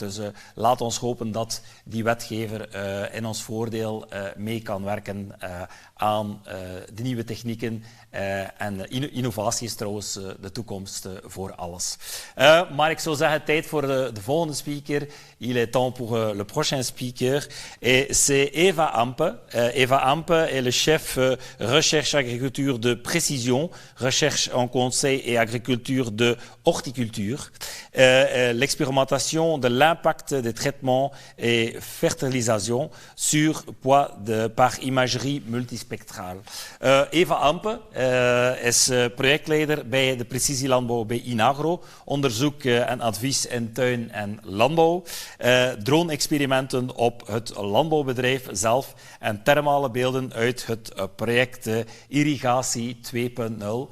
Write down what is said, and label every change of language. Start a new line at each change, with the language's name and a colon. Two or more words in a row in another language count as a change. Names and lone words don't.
Dutch: Dus laat ons hopen dat die wetgever in ons voordeel mee kan werken aan de nieuwe technieken en innovatie is trouwens de toekomst voor alles. Maar ik zou zeggen, tijd voor de volgende speaker.
French: Il est temps pour le prochain speaker. Et c'est Eva Ampe. Eva Ampe est le chef recherche agriculture de précision, recherche en conseil et agriculture de horticulture, l'expérimentation de l'impact des traitements et fertilisation sur poids par imagerie multispectrale.
Dutch: Eva Ampe is projectleider bij de precisielandbouw bij Inagro, onderzoek en advies in tuin en landbouw, drone-experimenten op het landbouwbedrijf zelf en thermale beelden uit het project Irrigatie 2.0.